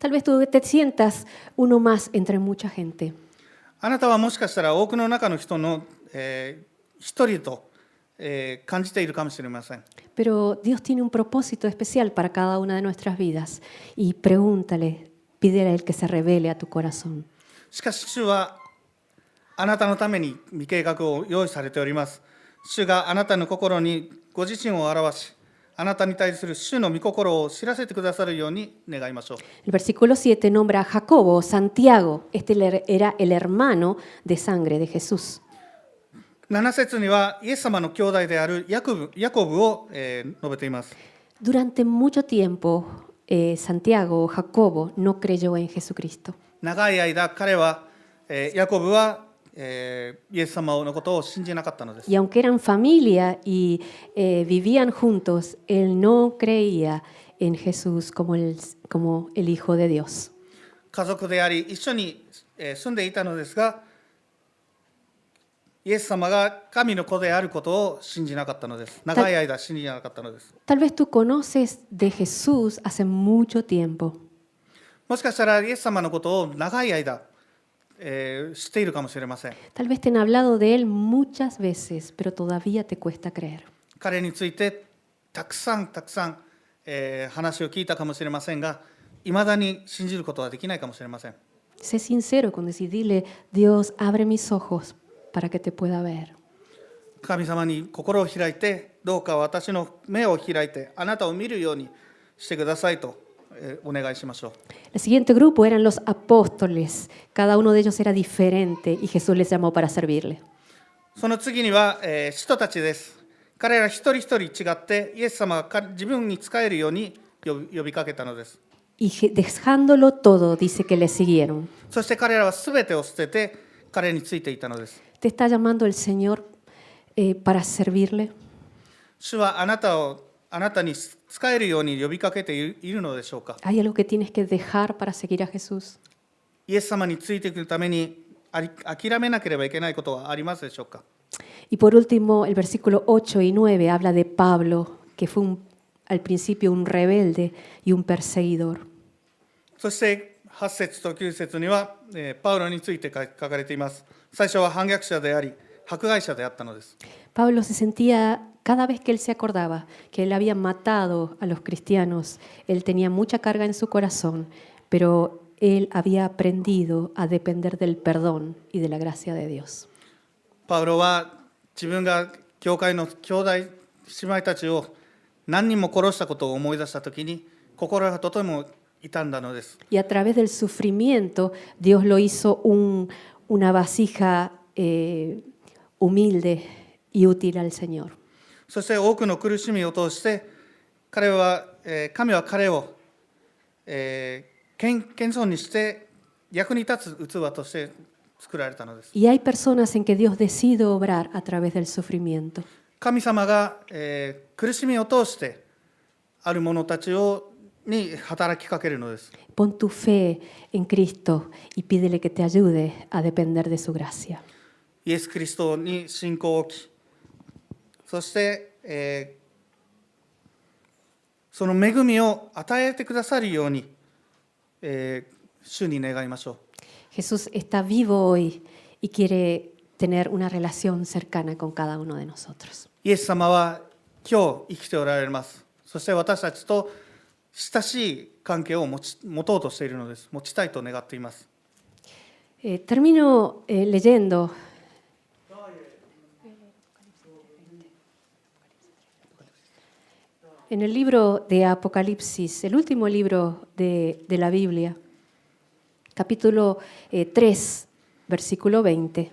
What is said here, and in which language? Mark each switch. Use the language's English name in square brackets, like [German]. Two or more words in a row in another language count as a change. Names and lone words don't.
[Spanish] Tal vez tú te sientas uno más entre mucha gente. [Japanese] あなたはもしかしたら多くの中の人の、一人と、感じているかもしれません。 [Spanish] Pero Dios tiene un propósito especial para cada una de nuestras vidas. Y pregúntale, pídele a Él que se revele a tu corazón. [Japanese] しかし主はあなたのために御計画を用意されております。主があなたの心にご自身を表し、あなたに対する主の御心を知らせてくださるように願いましょう。 [Spanish] El versículo 7 nombra a Jacobo, Santiago. Este era el hermano de sangre de Jesús. [Japanese] 7 節にはイエス様の兄弟であるヤコブを、述べています。 [Spanish] Durante mucho tiempo, Santiago o Jacobo no creyó en Jesucristo. [Japanese] 長い間彼は、ヤコブは、 イエス様のことを信じなかったのです。 [Spanish] Y aunque eran familia y vivían juntos, él no creía en Jesús como el Hijo de Dios. [Japanese] 家族であり一緒に住んでいたのですが、イエス様が神の子であることを信じなかったのです。長い間信じなかったのです。 [Spanish] Tal vez tú conoces de Jesús hace mucho tiempo. [Japanese] もしかしたらイエス様のことを長い間、知っているかもしれません。 [Spanish] Tal vez te han hablado de él muchas veces, pero todavía te cuesta creer. [Japanese] 彼についてたくさん、話を聞いたかもしれませんが、いまだに信じることはできないかもしれません。 [Spanish] Sé sincero con decir, dile, Dios, abre mis ojos para que te pueda ver. [Japanese] 神様に心を開いて、どうか私の目を開いて、あなたを見るようにしてくださいと、お願いしましょう。 [Spanish] El siguiente grupo eran los apóstoles. Cada uno de ellos era diferente y Jesús les llamó para servirle. [Japanese] その次には、使徒たちです。彼ら一人一人違って、イエス様が自分に仕えるように呼びかけたのです。 [Spanish] Y dejándolo todo, dice que le siguieron. [Japanese] そして彼らはすべてを捨てて、彼についていたのです。 [Spanish] ¿Te está llamando el Señor para servirle? [Japanese] 主はあなたに仕えるように呼びかけているのでしょうか。 [Spanish] ¿Hay algo que tienes que dejar para seguir a Jesús? [Japanese] イエス様についていくために諦めなければいけないことはありますでしょうか。 [Spanish] Y por último, el versículo 8 y 9 habla de Pablo, que fue al principio un rebelde y un perseguidor. [Japanese] そして8節と9節には、パウロについて書かれています。最初は反逆者であり、迫害者であったのです。 [Spanish] Pablo se sentía, cada vez que él se acordaba que él había matado a los cristianos, él tenía mucha carga en su corazón, pero él había aprendido a depender del perdón y de la gracia de Dios. [Japanese] パウロは自分が教会の兄弟姉妹たちを何人も殺したことを思い出したときに、心がとても傷んだのです。 [Spanish] Y a través del sufrimiento, Dios lo hizo una vasija humilde y útil al Señor. [Japanese] そして多くの苦しみを通して神は彼を、謙遜にして役に立つ器として作られたのです。 [Spanish] Y hay personas en que Dios decide obrar a través del sufrimiento. [Japanese] 神様が、苦しみを通してある者たちに働きかけるのです。 [Spanish] Pon tu fe en Cristo y pídele que te ayude a depender de su gracia. [Japanese] イエス・キリストに信仰を置き、そして、その恵みを与えてくださるように、主に願いましょう。 [Spanish] Jesús está vivo hoy y quiere tener una relación cercana con cada uno de nosotros. [Japanese] イエス様は今日生きておられます。そして私たちと親しい関係を持とうとしているのです。持ちたいと願っています。 [Spanish] Termino leyendo en el libro de Apocalipsis, el último libro de la Biblia, capítulo 3, versículo 20.